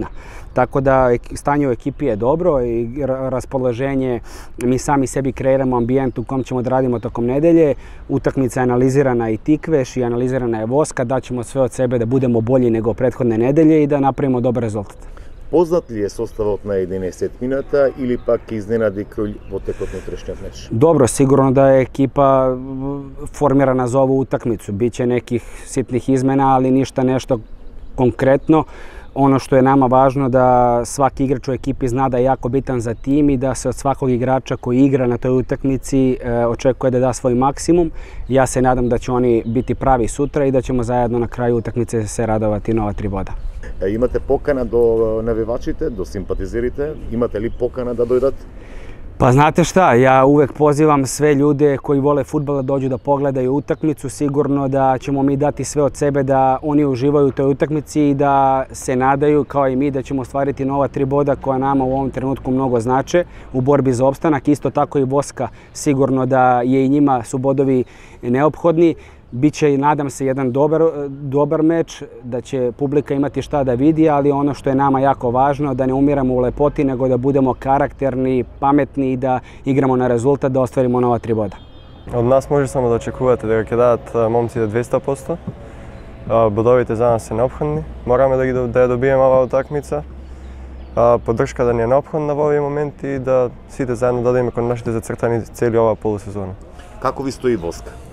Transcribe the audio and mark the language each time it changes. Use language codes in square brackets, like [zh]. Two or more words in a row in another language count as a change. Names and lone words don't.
[sr] Tako da stanje u ekipi je dobro i raspoloženje, mi sami sebi kreiramo ambijent u kom ćemo da radimo tokom nedelje. Utakmica je analizirana i Tikveš i analizirana je Voska, daćemo sve od sebe da budemo bolji nego prethodne nedelje i da napravimo dobar rezultat. Poznat li je [mk] составот на 11 минута или пак изненади Крулј во текот на утрешниот меч? [sr] Dobro, sigurno da je ekipa formirana za ovu utakmicu. Biće nekih sitnih izmena, ali ništa nešto konkretno. Ono što je nama važno da svaki igrač u ekipi zna da je jako bitan za tim i da se od svakog igrača koji igra na toj utakmici očekuje da da svoj maksimum. Ja se nadam da će oni biti pravi sutra i da ćemo zajedno na kraju utakmice se radovati nova 3 boda. [mk] Имате покана до навивачите, до симпатизерите? Имате ли покана да дојдат? [sr] Pa znate šta, ja uvek pozivam sve ljude koji vole fudbal da dođu da pogledaju utakmicu. Sigurno da ćemo mi dati sve od sebe da oni uživaju u toj utakmici i da se nadaju kao i mi da ćemo ostvariti nova 3 boda koja nama u ovom trenutku mnogo znače u borbi za opstanak. Isto tako i Voska, sigurno da je i njima su bodovi neophodni. Biće, nadam se, jedan dobar meč, da će publika imati šta da vidi, ali ono što je nama jako važno, da ne umiramo u lepoti, nego da budemo karakterni, pametni i da igramo na rezultat, da ostvarimo nova 3 boda. [mk] Од нас може само да очекувате дека ќе дадат момците 200%. Бодовите за нас се неопходни. Мораме да ја добиеме оваа утакмица. Поддршка да ни е неопходна во овој момент и да сите заедно дадеме кон нашите зацртани цели оваа полусезона. Како ви стои Воска?